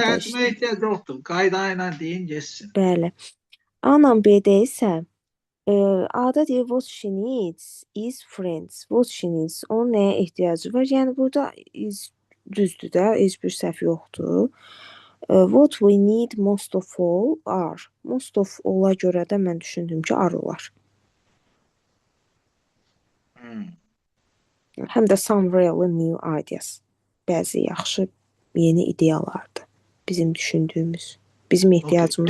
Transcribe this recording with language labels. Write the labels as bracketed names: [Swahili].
[Azerbaijani] tərcümə işte. ehtiyac yoxdur. Qayda ilə deyin, geçsin. Bəli. A-la B-də isə A-da deyir [English] what she needs is friends. What she needs. [Azerbaijani] Onun nəyə ehtiyacı var? Yəni burada is düzdür də, heç bir səhv yoxdur. [English] What we need most of all are. [Azerbaijani] Most of all-a görə də mən düşündüm ki, are olar. Həm də [English] some really new ideas. [Azerbaijani] Bəzi yaxşı yeni ideyalardır. Bizim düşündüyümüz, bizim ehtiyacımız